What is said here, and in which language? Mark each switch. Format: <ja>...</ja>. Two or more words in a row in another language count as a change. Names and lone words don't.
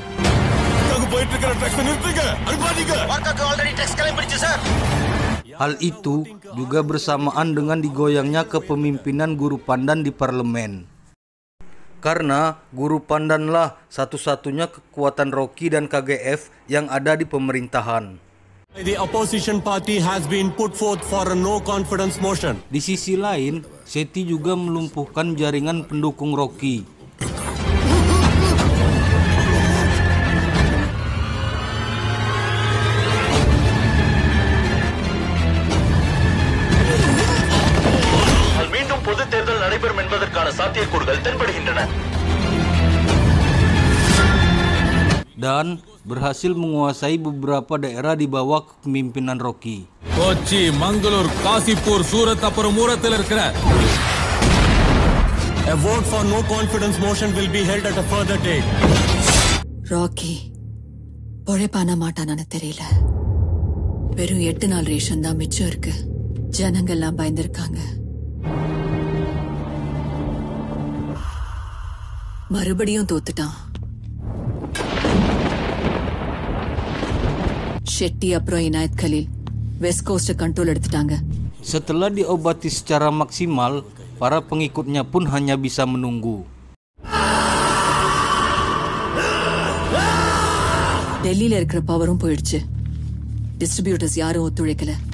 <id>Hal itu juga bersamaan dengan digoyangnya kepemimpinan Guru Pandan di parlemen. Karena Guru Pandanlah satu-satunya kekuatan Rocky dan KGF yang ada di pemerintahan.</id> <en>The opposition party has been put forth for a no confidence motion.</en> <id>Di sisi lain, Seti juga melumpuhkan jaringan pendukung Rocky.</id> <ta>மீண்டும் பொது தேர்தல் நடைபெறும் என்பதற்கான சாத்தியக்கூறுகள் தென்படுகின்றன.</ta> <id>Dan berhasil menguasai beberapa daerah di bawah kepemimpinan Rocky. Kochi, Mangalore, Kasipur,</id> <ta>Surat அப்புறம் மூரத்தில் இருக்கிற.</ta> <en>A vote for no confidence motion will be held at a further date.</en> <ta>ராக்கி பொழைப்பான மாட்டானு தெரியல. வெறும் 8 நாள் ரேஷன் தான் மிச்சம் இருக்கு. ஜனங்கள்லாம் பயந்துருக்காங்க. மறுபடியும் தோத்துட்டான். ஷெட்டி அப்புறம் இனாயத் கலீல்</ta> <en>west coast control</en> <ta>எடுத்துட்டாங்க.</ta> <id>Setelah diobati secara maksimal, para pengikutnya pun hanya bisa menunggu.</id> <ta>டெல்லியில இருக்கிற பவரும் போயிடுச்சு. டிஸ்ட்ரிபியூட்டர்ஸ் யாரும் ஒத்துழைக்கல.</ta>